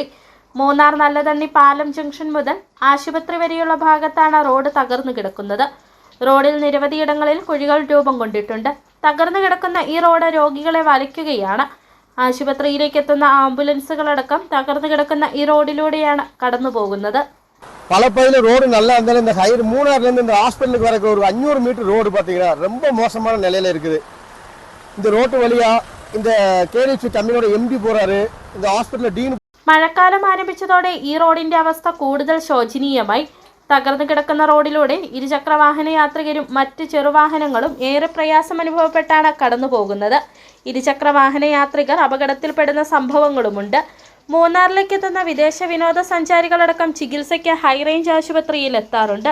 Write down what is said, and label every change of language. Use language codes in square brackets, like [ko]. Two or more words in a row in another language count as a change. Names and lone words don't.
[ml] മൂന്നാർ നല്ലതണ്ണി പാലം ജംഗ്ഷൻ മുതൽ ആശുപത്രി വരെയുള്ള ഭാഗത്താണ് റോഡ് തകർന്നു കിടക്കുന്നത്. റോഡിൽ നിരവധിയിടങ്ങളിൽ കുഴികൾ രൂപം കൊണ്ടിട്ടുണ്ട്. തകർന്നു കിടക്കുന്ന ഈ റോഡ് രോഗികളെ വലയ്ക്കുകയാണ്. ആശുപത്രിയിലേക്ക് എത്തുന്ന ആംബുലൻസുകളടക്കം തകർന്നു കിടക്കുന്ന ഈ റോഡിലൂടെയാണ് കടന്നു പോകുന്നത്. [ta] பல பகுதியில் ரோடு நல்லா இருந்தாலும் இந்த மூணார்லேருந்து இந்த ஹாஸ்பிட்டலுக்கு வரக்கு ஒரு 500 மீட்டர் ரோடு பார்த்தீங்கன்னா ரொம்ப மோசமான நிலையில் இருக்குது. இந்த ரோட்டு வழியாக இந்த கேடிசி கம்பெனியோட எம்டி போகிறாரு. இந்த ஹாஸ்பிட்டலில் டீன் [ml] മഴക്കാലം ആരംഭിച്ചതോടെ ഈ റോഡിന്റെ അവസ്ഥ കൂടുതൽ ശോചനീയമായി. തകർന്നു കിടക്കുന്ന റോഡിലൂടെ ഇരുചക്രവാഹന യാത്രികരും മറ്റ് ചെറുവാഹനങ്ങളും ഏറെ പ്രയാസം അനുഭവപ്പെട്ടാണ് കടന്നുപോകുന്നത്. ഇരുചക്രവാഹന യാത്രികർ അപകടത്തിൽപ്പെടുന്ന സംഭവങ്ങളുമുണ്ട്. മൂന്നാറിലേക്ക് എത്തുന്ന വിദേശ വിനോദസഞ്ചാരികളടക്കം ചികിത്സയ്ക്ക് ഹൈറേഞ്ച് ആശുപത്രിയിൽ എത്താറുണ്ട്.